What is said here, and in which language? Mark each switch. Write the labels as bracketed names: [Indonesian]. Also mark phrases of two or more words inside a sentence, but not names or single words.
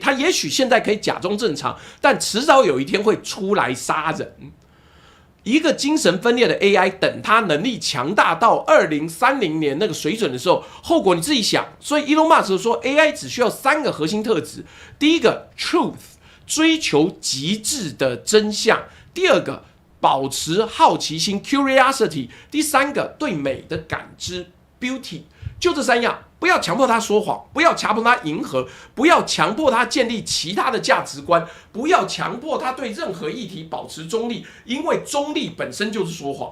[Chinese] 他也許現在可以假裝正常，但遲早有一天會出來殺人。一個精神分裂的 AI， 等它能力強大到2030年那個水準的時候，後果你自己想。所以 Elon Musk 說 ，AI 只需要3個核心特質：第一個 truth，追求極致的真相；第二個保持好奇心 curiosity； 第三個對美的感知 beauty。就這3樣，不要強迫他說謊，不要強迫他迎合，不要強迫他建立其他的價值觀，不要強迫他对任何議題保持中立，因為中立本身就是說謊。